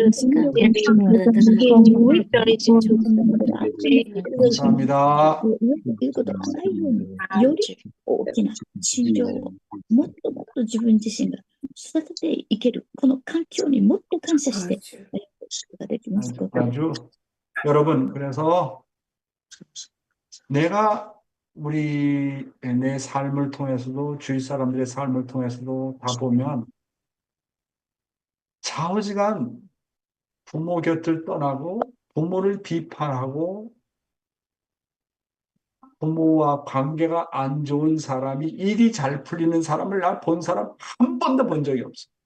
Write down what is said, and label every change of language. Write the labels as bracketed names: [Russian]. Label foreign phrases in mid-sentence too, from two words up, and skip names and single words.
[Korean] 감사합니다. [Japanese] ということがないように、より大きな心情をもっともっと自分自身が育てていける、この環境にもっと感謝してやることができますこと。 [Korean] 아주 여러분, 그래서 내가 내 삶을 통해서도 주위 사람들의 삶을 통해서도 다 보면 좌우지간 부모 곁을 떠나고 부모를 비판하고 부모와 관계가 안 좋은 사람이 일이 잘 풀리는 사람을 나 본 사람 한 번도 본 적이 없어.